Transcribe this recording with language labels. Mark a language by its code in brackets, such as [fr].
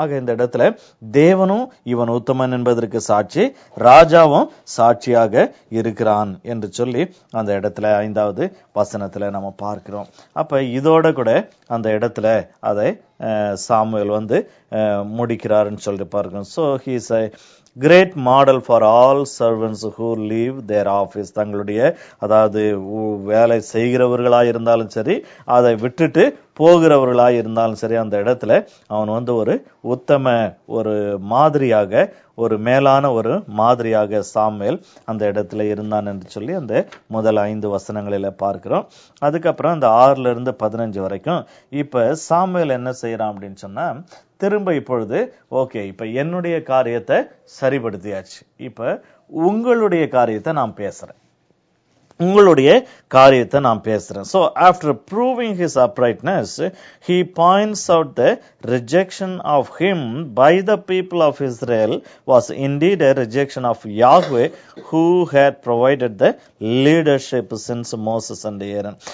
[ta] ஆக இந்த இடத்துல தேவனும் இவன் உத்தமன் என்பதற்கு சாட்சி, ராஜாவும் சாட்சியாக இருக்கிறான் என்று சொல்லி அந்த இடத்துல 5வது வசனத்துல நம்ம பார்க்கிறோம். அப்ப இதோட கூட அந்த இடத்துல அதை சாமுவேல் வந்து முடிக்கிறாருன்னு சொல்லிட்டு பார்க்கிறோம். [en] So he is a great model for all servants who leave their office. [ta] தங்களுடைய அதாவது வேலை செய்கிறவர்களாய் இருந்தாலும் சரி, அதை விட்டுட்டு போகிறவர்களாய் இருந்தாலும் சரி, அந்த இடத்துல அவன் வந்து ஒரு உத்தம ஒரு மாதிரியாக, ஒரு மேலான ஒரு மாதிரியாக சாமுவேல் அந்த இடத்துல இருந்தான் என்று சொல்லி அந்த முதல் 5 வசனங்களில பார்க்கிறோம். அதுக்கப்புறம் அந்த 6ல இருந்து 15 வரைக்கும் இப்ப சாமுவேல் என்ன செய்யறான் அப்படின்னு சொன்னா, திரும்ப இப்பொழுது ஓகே, இப்ப என்னுடைய காரியத்தை சரிப்படுத்தியாச்சு, இப்ப உங்களுடைய காரியத்தை நான் பேசுறேன், உங்களுடைய காரியத்தை நான் பேசுறேன். [en] So after proving his uprightness, he points out the rejection of him by the people of Israel was indeed a rejection of Yahweh, who had provided the leadership since Moses and Aaron.